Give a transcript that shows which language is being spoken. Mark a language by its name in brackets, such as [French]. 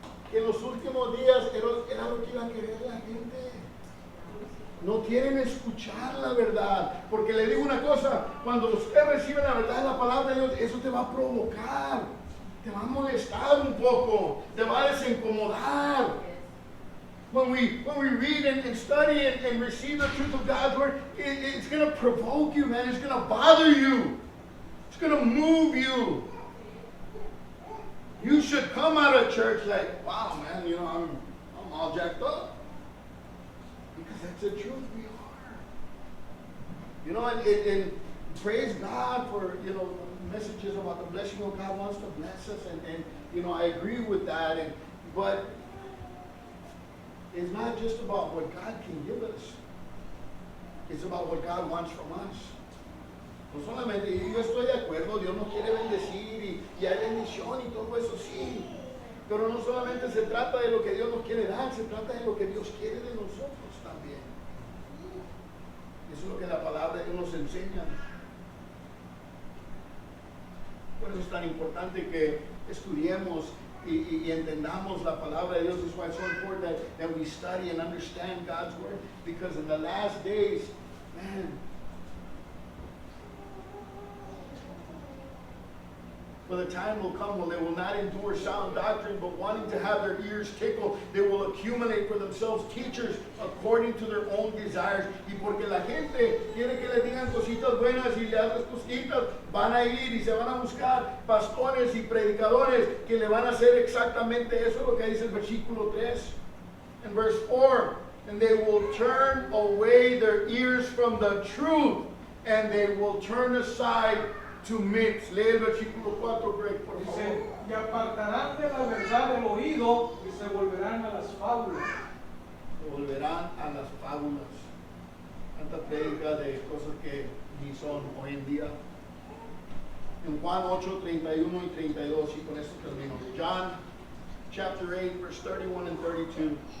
[Spanish] Que en los últimos días era lo que iba a querer la gente. No quieren escuchar la verdad. Porque le digo una cosa, cuando usted recibe la verdad de la palabra de Dios, eso te va a provocar, te va a molestar un poco, te va a desincomodar. [English] When we read and study and receive the truth of God's word, it's going to provoke you, man. It's going to bother you. It's going to move you. You should come out of church like, wow, man, you know, I'm all jacked up. Because that's the truth we are. You know, and praise God for, you know, messages about the blessing of God wants to bless us. And you know, I agree with that. But it's not just about what God can give us. It's about what God wants from us. [Spanish] No solamente, yo estoy de acuerdo, Dios nos quiere bendecir y hay bendición y todo eso sí. Pero no solamente se trata de lo que Dios nos quiere dar, se trata de lo que Dios quiere de nosotros también. Eso es lo que la palabra de Dios nos enseña. Por eso es tan importante que estudiemos y entendamos la palabra de Dios. [English] That's why it's so important that we study and understand God's word. Because in the last days, man, for the time will come when they will not endure sound doctrine, but wanting to have their ears tickled, they will accumulate for themselves teachers according to their own desires. [Spanish] Y porque la gente quiere que les digan cositas buenas y le hagan cositas, van a ir y se van a buscar pastores y predicadores que le van a hacer exactamente eso, lo que dice el versículo 3. [English] In verse 4, and they will turn away their ears from the truth, and they will turn aside to myths. [Spanish] Lee el versículo 4, Greg, por favor. Dice, y apartarán de la verdad el oído y se volverán a las fábulas. Se volverán a las fábulas. Tanta prédica de cosas que ni son hoy en día. En Juan 8, 31 y 32, y con esto termino. John chapter 8, verse 31 and 32.